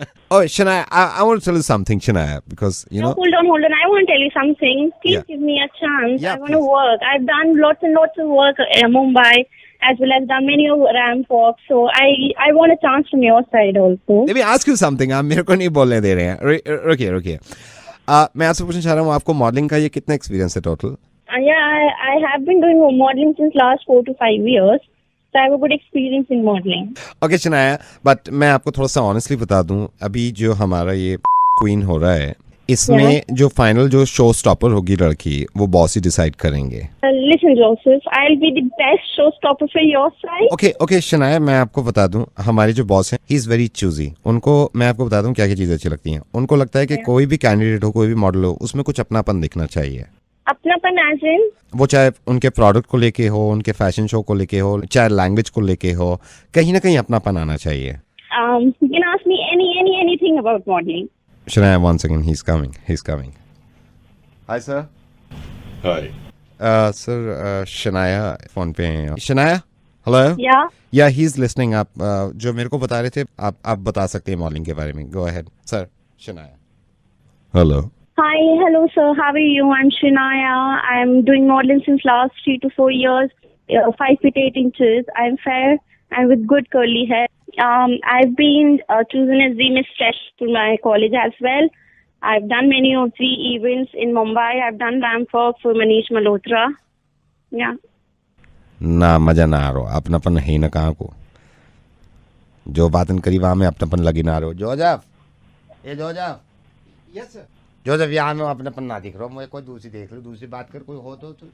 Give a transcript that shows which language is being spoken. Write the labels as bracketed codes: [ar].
[en] Oh, Shania, I want to tell you something, Shania, because you know. Hold on. I want to tell you something. Please give me a chance. Yeah, I want to work. I've done lots and lots of work in Mumbai, as well as done many of ramp walks. So I want a chance from your side also. Let me ask you something. [hi] आप मेरे को नहीं बोलने दे रहे हैं. रुकिए. मैं आपसे पूछना चाह रहा हूँ, आपको मॉडलिंग का ये कितना एक्सपीरियंस है total? [en] Yeah, I have been doing modeling since last 4 to 5 years. So I have a good experience in modeling. [hi] Okay Shanaya, but मैं आपको थोड़ा सा ऑनेस्टली बता दूं, अभी जो हमारा ये क्वीन हो रहा है, इसमें जो फाइनल जो शो स्टॉपर होगी लड़की, वो बॉस ही डिसाइड करेंगे. [en] Listen, Joseph, I'll be the best showstopper for your side. [hi] Okay Shanaya, मैं आपको बता दूं, हमारे जो बॉस हैं, [en] He is very choosy. [hi] उनको मैं आपको बता दूं क्या क्या चीजें अच्छी लगती हैं. उनको लगता है कि कोई भी कैंडिडेट हो, कोई भी मॉडल हो, उसमें कुछ अपनापन दिखना चाहिए. अपनापन [en] as in? [hi] वो चाहे उनके प्रोडक्ट को लेके हो, उनके फैशन शो को लेके हो, चाहे लैंग्वेज को लेके हो, कहीं ना कहीं अपनापन आना चाहिए. [en] You can ask me anything about modeling. Shania, one second, he's coming. Hi sir. Hi. [hi] Sir, Shania phone पे हैं. [en] Shania, hello. Yeah. He's listening. [hi] आप जो मेरे को बता रहे थे, आप बता सकते हैं मॉडलिंग के बारे में. [en] Go ahead, sir. Shania. Hello. Hi, hello sir, how are you? I'm Shinaya. I'm doing modeling since last 3 to 4 years, 5 feet 8 inches. I'm fair and with good curly hair. I've been chosen as the Miss Fresh to my college as well. I've done many of the events in Mumbai. I've done ramp walk for Manish Malhotra. Yeah. [hi] ना मजा ना आ रहा, अपनापन है ना कहाँ को. जो बातन करी वहाँ में अपनापन लगी ना रहो. जोजफ. Yes sir. जोजफ, यहाँ में अपनापन ना दिख रहा. मुझे कोई दूसरी देख लो, दूसरी बात कर, कोई हो तो.